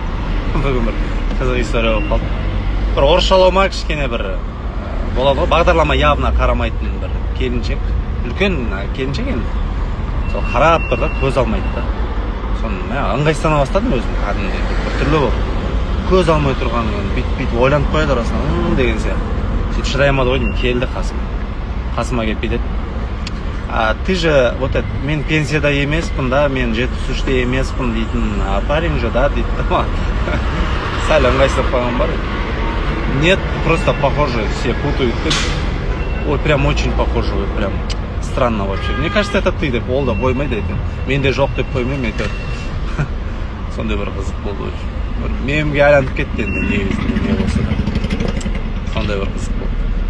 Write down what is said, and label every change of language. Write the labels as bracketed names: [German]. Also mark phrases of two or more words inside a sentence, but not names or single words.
[Kazakh] Бүгін бір қызық история болып қалды. Бір орысшалау ма кішкене бір болады ғой, бағдарлама явно қарамайтын бір келіншек. Үлкен келіншек енді. Сол қарап тұр да, көз алмайды да. Соны мен ыңғайсыздана бастадым өзім, кәдімгідей бір түрлі болып. Көз алмай тұрғанын бүйтіп ойланып қояды арасынан, деген сияқты. Сөйтіп шыдай алмады ғой деймін, келді қасыма келіп бүйтеді. [Russian] Ты же, вот это, [Kazakh] мен пенсияда емеспін да, мен 73-те емеспін дейтін [Russian] парень же, [Kazakh] да, дейді. Сәл ыңғайсыздап қалған бар. [Russian] Нет, просто похоже, все путают. Ой, прям очень похоже, ой, прям странно вообще. Мне кажется, это ты [Kazakh] деп, ол да қоймайды екен. Мен де жоқ деп қоймаймын, әйтеуір. Сондай бір қызық болды очень. Мемге айланып кетті енді, не болса да. Сондай бір қызық болды.